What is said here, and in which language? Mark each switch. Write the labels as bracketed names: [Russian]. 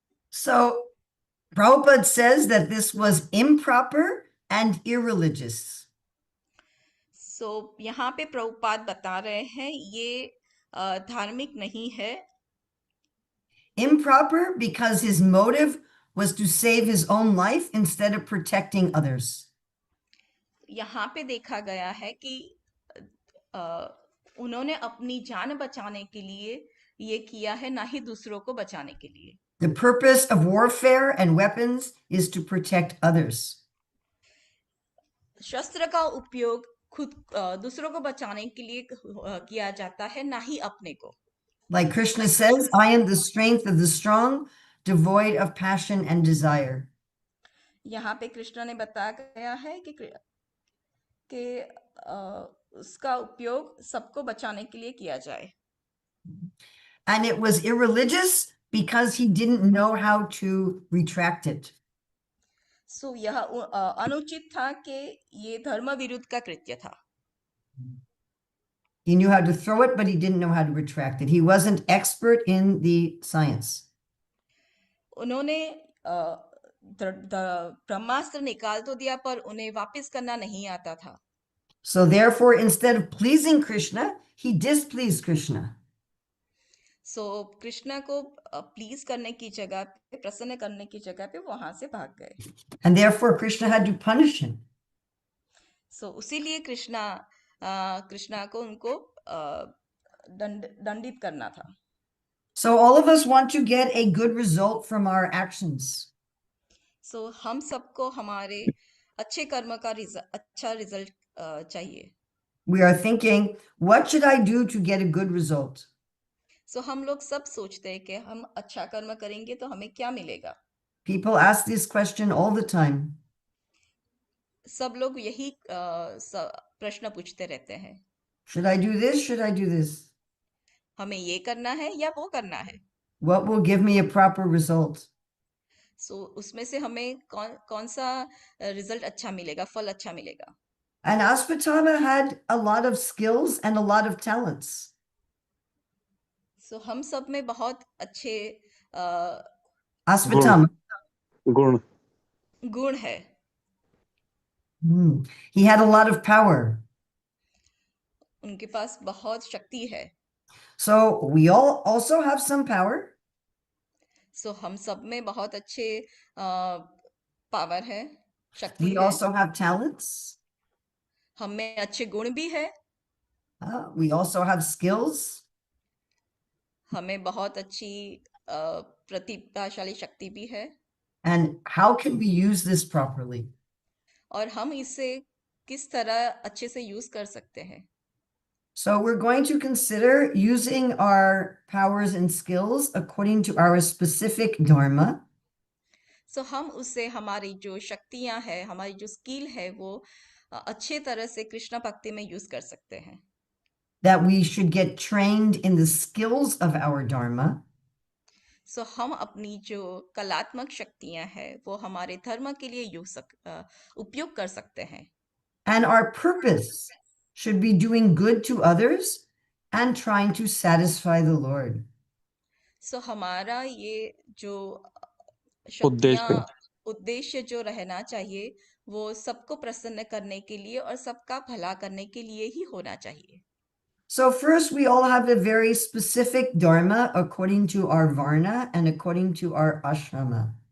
[English] So Prabhupada says that this was improper and irreligious. [Hindi] So यहाँ पे प्रभुपाद बता रहे हैं ये धार्मिक नहीं है। [English] Improper because his motive was to save his own life instead of protecting others. [Hindi] यहाँ पे देखा गया है कि उन्होंने अपनी जान बचाने के लिए ये किया है, ना ही दूसरों को बचाने के लिए। [English] The purpose of warfare and weapons is to protect others. [Hindi] शस्त्र का उपयोग दूसरों को बचाने के लिए किया जाता है, ना ही अपने को। [English] Like Krishna says, I am the strength of the strong, devoid of passion and desire. [Hindi] यहाँ पे कृष्ण ने बताया गया है कि उसका उपयोग सबको बचाने के लिए किया जाए। [English] And it was irreligious because he didn't know how to retract it. [Hindi] सो यह अनुचित था कि ये धर्म विरुद्ध का कृत्य था। [English] He knew how to throw it, but he didn't know how to retract it. He wasn't expert in the science. [Hindi] उन्होंने ब्रह्मास्त्र निकाल तो दिया, पर उन्हें वापस करना नहीं आता था। [English] So therefore, instead of pleasing Krishna, he displeased Krishna. [Hindi] सो कृष्णा को प्लीज करने की जगह पे, प्रसन्न करने की जगह पे वहां से भाग गए। [English] And therefore, Krishna had to punish him. [Hindi] सो उसीलिए कृष्णा को उनको दंडित करना था। [English] So all of us want to get a good result from our actions. [Hindi] सो हम सबको हमारे अच्छे कर्म का अच्छा रिजल्ट चाहिए। [English] We are thinking, what should I do to get a good result? [Hindi] सो हम लोग सब सोचते हैं कि हम अच्छा कर्म करेंगे तो हमें क्या मिलेगा। [English] People ask this question all the time. [Hindi] सब लोग यही प्रश्न पूछते रहते हैं, [English] Should I do this? Should I do this? [Hindi] हमें ये करना है या वो करना है। [English] What will give me a proper result? [Hindi] सो उसमें से हमें कौन सा रिजल्ट अच्छा मिलेगा, फल अच्छा मिलेगा। [English] And Aspatama had a lot of skills and a lot of talents. [Hindi] सो हम सब में बहुत अच्छे [English] Aspatama. [Hindi] गुण गुण है। [English] He had a lot of power. [Hindi] उनके पास बहुत शक्ति है। [English] So we all also have some power. [Hindi] सो हम सब में बहुत अच्छे पावर है, शक्ति [English] We [Hindi] है। [English] also have talents. [Hindi] हम में अच्छे गुण भी है। [English] We also have skills. [Hindi] हमें बहुत अच्छी प्रतिभाशाली शक्ति भी है। [English] And how can we use this properly? [Hindi] और हम इसे किस तरह अच्छे से यूज कर सकते हैं। [English] So we're going to consider using our powers and skills according to our specific dharma. [Hindi] सो हम उससे हमारी जो शक्तियां हैं, हमारी जो स्किल है, वो अच्छे तरह से कृष्ण भक्ति में यूज कर सकते हैं। [English] That we should get trained in the skills of our dharma. [Hindi] सो हम अपनी जो कलात्मक शक्तियां हैं वो हमारे धर्म के लिए उपयोग कर सकते हैं। [English] And our purpose should be doing good to others and trying to satisfy the Lord. [Hindi] सो हमारा ये जो उद्देश्य उद्देश्य जो रहना चाहिए वो सबको प्रसन्न करने के लिए और सबका भला करने के लिए ही होना चाहिए। [English] So first, we all have a very specific dharma according to our varna and according to our ashrama.